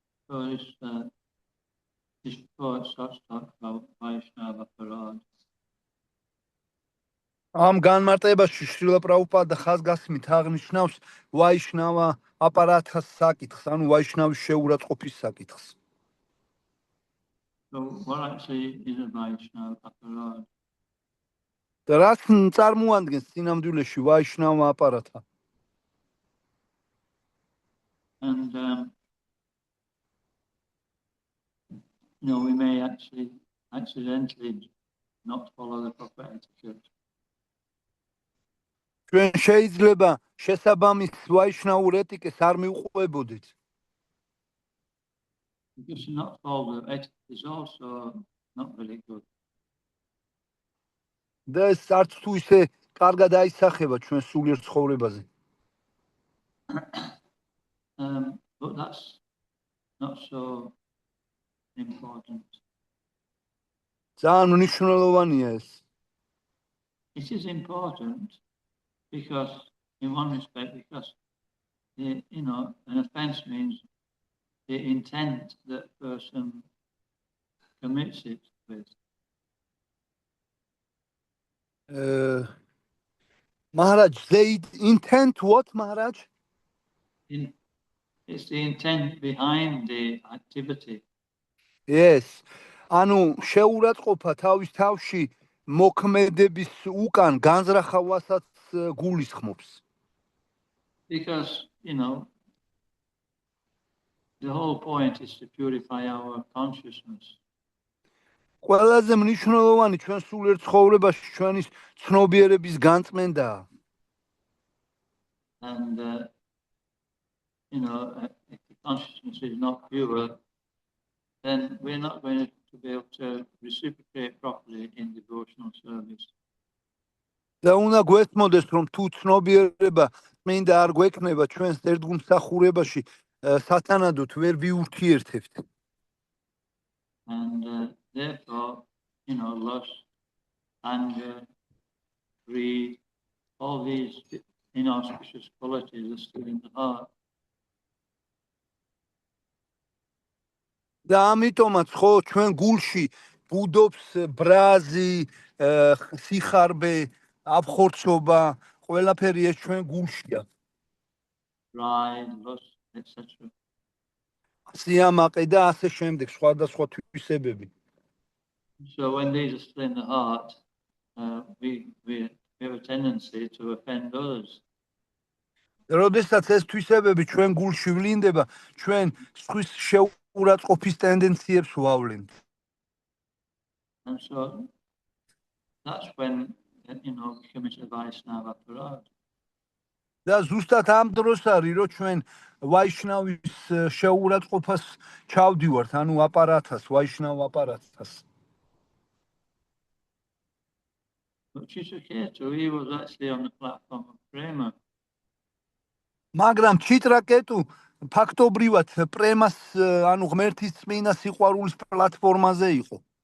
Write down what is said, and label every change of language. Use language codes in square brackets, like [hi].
[en] So this poet starts talking about Vaishnava Parad. [ka] ამ განმარტებაში შრილა პრაბჰუპადა ხაზგასმით აღნიშნავს ვაიშნავა აპარათას საკითხს, ანუ ვაიშნავის შეურაცხყოფის საკითხს. [en] So what actually is a Vaishnava Parad? [ka] და რაც წარმოადგენს წინამძღოლში ვაიშნავა აპარათა? [en] And we may actually accidentally not follow the proper etiquette. [ka] ჩვენ შეიძლება შესაბამის ვაიშნაურ ეტიკეტს არ მივყვებოდეთ. [en] Because not follow the etiquette is also not really good. [ka] და ეს არც თუ ისე კარგად აისახება ჩვენ სულიერ ცხოვრებაზე. [en] But that's not so important. [ka] ძალიან მნიშვნელოვანია ეს. [en] It is important because, in one respect, because an offence means the intent that person commits it with. Maharaj, they intent what, Maharaj? It's the intent behind the activity. Yes. [ka] ანუ შეურაცხყოფა თავის თავში მოქმედების უკან განზრახავასაც გულისხმობს. [en] Because, the whole point is to purify our consciousness. [ka] ყველაზე მნიშვნელოვანი ჩვენ სულიერ ცხოვრებაში ჩვენის ცნობიერების განწმენდაა. [en] And, if the consciousness is not pure, then we're not going to be able to reciprocate properly in devotional service. [ka] და უნდა გვესმოდეს, რომ თუ ცნობიერება წმინდა არ გვექნება ჩვენს ერთგულმსახურებაში, სათანადოდ ვერ ვიურთიერთებთ. [en] And therefore, lust, anger, greed, all these inauspicious qualities are still in the heart. [ka] და ამიტომაც ხო ჩვენ გულში ბუდობს ბრაზი, სიხარბე, აფხორცობა, ყველაფერი ეს ჩვენ გულშია. [en] Pride, lust, etc. [ka] სიამაყე და ასე შემდეგ, სხვადასხვა თვისებები. [en] So when these are still in the heart, we have a tendency to offend others. [ka] როდესაც ეს თვისებები ჩვენ გულში ვლინდება, ჩვენ სხვის შეურაცხყოფის ტენდენციებს ვავლენთ. [en] And so that's when, we commit a Vaishnava aparad. [ka] და ზუსტად ამ დროს არის, რომ ჩვენ ვაიშნავის შეურაცხყოფას ჩავდივართ, ანუ აპარატას, ვაიშნავ აპარატას. [en] But Chitraketu, he was actually on the platform of prema. [ka] მაგრამ ჩიტრაკეტუ ფაქტობრივად პრემას, ანუ ღმერთის წმინდა სიყვარულის პლატფორმაზე იყო.